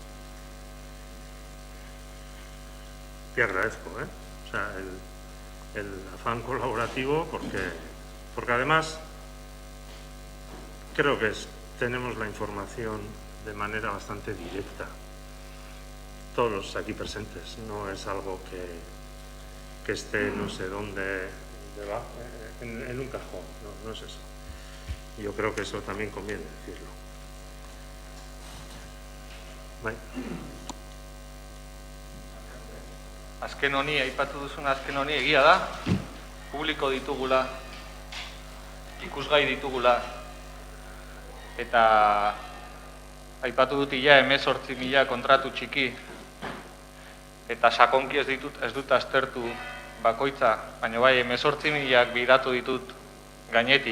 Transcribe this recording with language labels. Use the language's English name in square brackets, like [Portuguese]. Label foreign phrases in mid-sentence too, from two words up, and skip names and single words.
[Spanish] Te agradezco, o sea, el afán colaborativo, porque además creo que tenemos la información de manera bastante directa, todos los aquí presentes, no es algo que esté no sé dónde debajo, en un cajón, no es eso. Yo creo que eso también conviene decirlo. [Basque] Bai. Azken honi, aipatu duzun azken honi, egia da, publiko ditugula, ikusgai ditugula, eta aipatu dut ia 18.000 kontratu txiki, eta sakonki ez dut aztertu bakoitza, baina bai 18.000 biratu ditut gainetik.